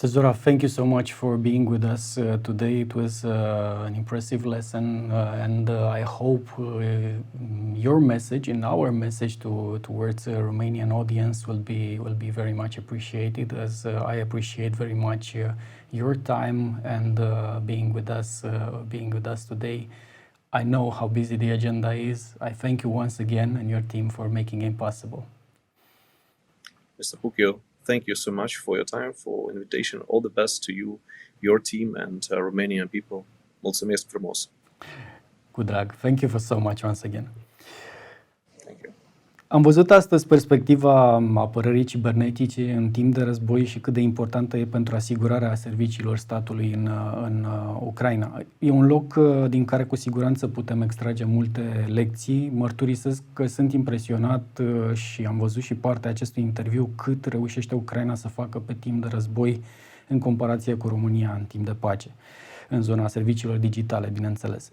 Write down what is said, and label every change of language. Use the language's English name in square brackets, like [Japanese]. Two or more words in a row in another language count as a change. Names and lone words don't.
[English] Zhora, thank you so much for being with us today. It was an impressive lesson, and I hope your message and our message towards the Romanian audience will be very much appreciated, as I appreciate very much your time and being with us today. I know how busy the agenda is. I thank you once again and your team for making it possible. Mr. Puchiu, thank you so much for your time, for invitation. All the best to you, your team, and Romanian people. [Romanian] Mulțumesc frumos. Cu drag. [English] Thank you for so much once again. Thank you. [Romanian] Am văzut astăzi perspectiva apărării cibernetice în timp de război și cât de importantă e pentru asigurarea serviciilor statului în Ucraina. E un loc din care cu siguranță putem extrage multe lecții. Mărturisesc că sunt impresionat și am văzut și partea acestui interviu cât reușește Ucraina să facă pe timp de război în comparație cu România în timp de pace, în zona serviciilor digitale, bineînțeles.